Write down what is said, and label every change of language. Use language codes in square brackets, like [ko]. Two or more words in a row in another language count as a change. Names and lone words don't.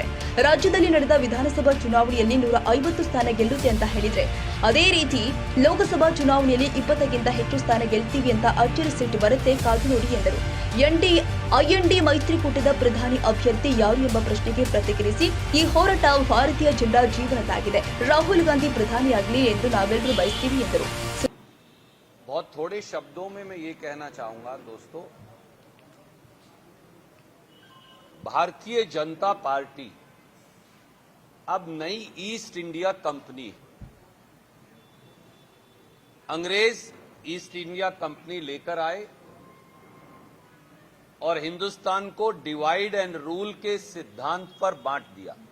[kn] ರಾಜ್ಯದಲ್ಲಿ ನಡೆದ ವಿಧಾನಸಭಾ ಚುನಾವಣೆಯಲ್ಲಿ 150 ಸ್ಥಾನ ಗೆಲ್ಲುತ್ತೆ ಅಂತ ಹೇಳಿದ್ರೆ, ಅದೇ ರೀತಿ ಲೋಕಸಭಾ ಚುನಾವಣೆಯಲ್ಲಿ 20ಕ್ಕಿಂತ ಹೆಚ್ಚು ಸ್ಥಾನ ಗೆಲ್ತೀವಿ ಅಂತ ಅಚ್ಚರಿ ಸಿಟ್ಟು ಬರುತ್ತೆ, ಕಾದು ನೋಡಿ ಎಂದರು. ಐಎನ್ಡಿ ಮೈತ್ರಿಕೂಟದ ಪ್ರಧಾನಿ ಅಭ್ಯರ್ಥಿ ಯಾರು ಎಂಬ ಪ್ರಶ್ನೆಗೆ ಪ್ರತಿಕ್ರಿಯಿಸಿ, ಈ ಹೋರಾಟ ಭಾರತೀಯ ಜನರ ಜೀವನದಾಗಿದೆ. ರಾಹುಲ್ ಗಾಂಧಿ ಪ್ರಧಾನಿಯಾಗಲಿ ಎಂದು ನಾವೆಲ್ಲರೂ ಬಯಸ್ತೀವಿ ಎಂದರು. [hi] बहुत थोड़े शब्दों में मैं ये कहना चाहूंगा दोस्तों, भारतीय जनता पार्टी अब नई ईस्ट इंडिया कंपनी, अंग्रेज ईस्ट इंडिया कंपनी लेकर आए और हिंदुस्तान को [en] divide and rule [hi] के सिद्धांत पर बांट दिया.